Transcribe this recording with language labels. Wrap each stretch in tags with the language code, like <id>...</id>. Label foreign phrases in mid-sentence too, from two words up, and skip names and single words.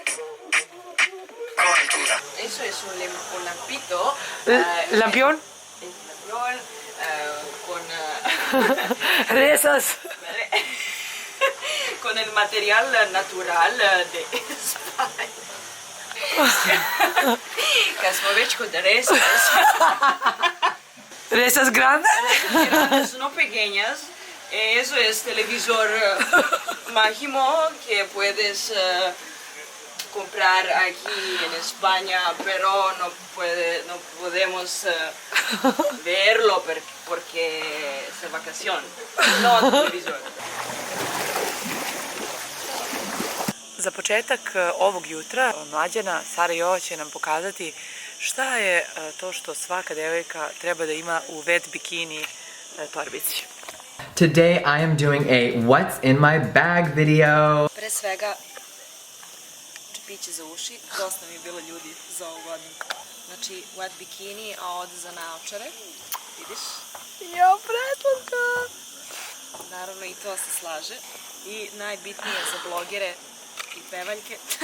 <es>Eso es un lampito. ¿Lampión? Lampión con Rezas. con el material natural de España.</es> <sr>Kad smo već kod rezas.</sr> <es>¿Rezas grandes? Grandes, no pequeñas. Eso es televisor mágico que puedes comprar aquí en España, pero no podemos verlo porque es vacación. No televisor.</es> <sr>Za početak ovog jutra Mlađana, Sara Jova će nam pokazati šta je to što svaka devojka treba da ima u</sr> <en>wet bikini</en> <sr>torbici.</sr> <en>Today I am doing a what's in my bag video.</en> <sr>Pre svega, čepiće za uši, dosta mi je bilo ljudi za ovu godinu. Znači,</sr> <en>wet bikini,</en> <sr>a ovde za naočare, vidiš? Jo, preslatka! Naravno i to se slaže. I najbitnije za blogere i pevaljke.</sr>